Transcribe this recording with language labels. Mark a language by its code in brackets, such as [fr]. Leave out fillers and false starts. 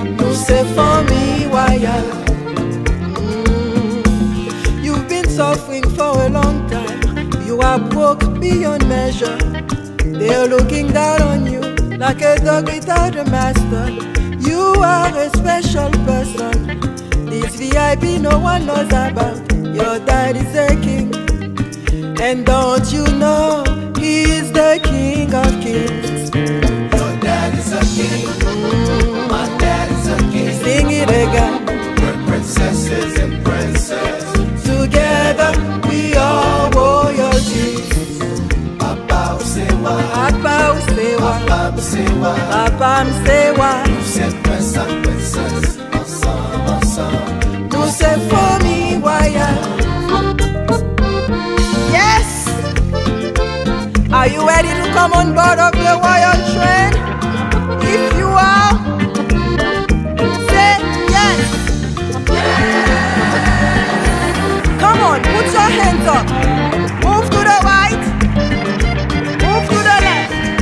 [fr] Nous c'est famille royale. [en] You've been suffering for a long time. You are broke beyond measure. They're looking down on you like a dog without a master. You are a special person. This VIP no one knows about. Your dad is a king. And don't you know he is the king of kings? Your dad is a king, my dad is a king. Sing it again. We're princesses and princes, Together we are royalty. Papa Usewa, Papa Usewa, Papa Usewa, Papa Msewa. [fr] c'est princesse, princesse, ensemble, ensemble. Nous c'est famille royale. [en] Yes! Are you ready to come on board of the royal train? If you are, say yes. Come on, put your hands up. Move to the right. Move to the left.